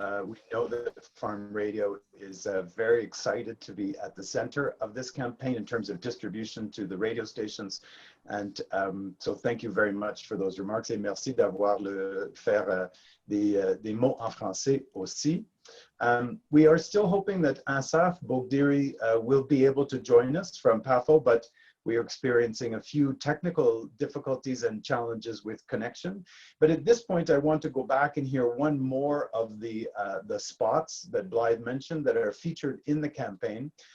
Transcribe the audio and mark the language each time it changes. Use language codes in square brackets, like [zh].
[en] We know that Farm Radio is very excited to be at the center of this campaign in terms of distribution to the radio stations. And so thank you very much for those remarks. [fr] Et merci d'avoir fait des mots en français aussi. [en] We are still hoping that Asaf Bogdiri will be able to join us from PAFO, but we are experiencing a few technical difficulties and challenges with connection. But at this point, I want to go back and hear one more of the spots that Blythe mentioned that are featured in the campaign.